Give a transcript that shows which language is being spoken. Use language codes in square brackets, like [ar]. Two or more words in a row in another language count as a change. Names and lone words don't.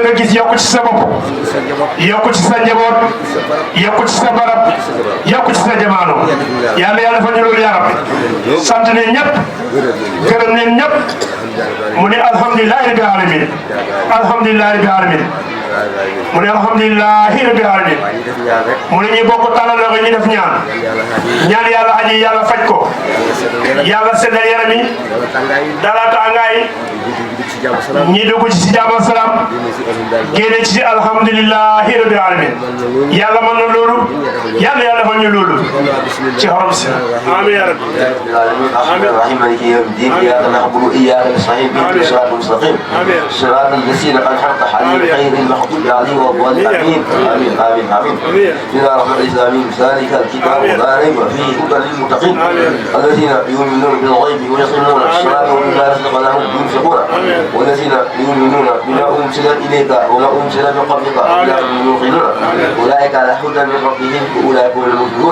[wo] nga gis yokku ci sa bopp yokku ci sa njaboot yokku ci sa barab yokku ci sa jamaano yàlla yàlla fa ñu loolu [ar] يا ربي [wo] sant ne ñëpp gërëm ne ñëpp mu ne [ar] الحمد لله رب العالمين الحمد لله رب العالمين [wo] mu ne [ar] الحمد لله رب العالمين [wo] mu ne ñu bokk tàllal loxo ñu def ñaan ñaan yàlla aji yàlla faj ko yàlla seddal yaram yi dala tàngaay ñi dugg ci si jàmm salaam génne ci [ar] الحمد لله رب العالمين [wo] yàlla mën na loolu yàlla yàlla defal ñu loolu ci xorom si [ar] آمين يا ربي آمين الرحيم مالك يوم الدين إياك نعبد وإياك نستعين اهدنا الصراط المستقيم صراط الذين أنعمت عليهم غير المغضوب عليهم ولا الضالين آمين آمين آمين بسم الله الرحمن الرحيم ذلك الكتاب لا ريب فيه هدى للمتقين الذين يؤمنون بالغيب ويقيمون الصلاة ومما رزقناهم ينفقون والذين يؤمنون بما أنزل إليك وما أنزل من قبلك يوقنون أولئك على هدى من ربهم وأولئك هم المفلحون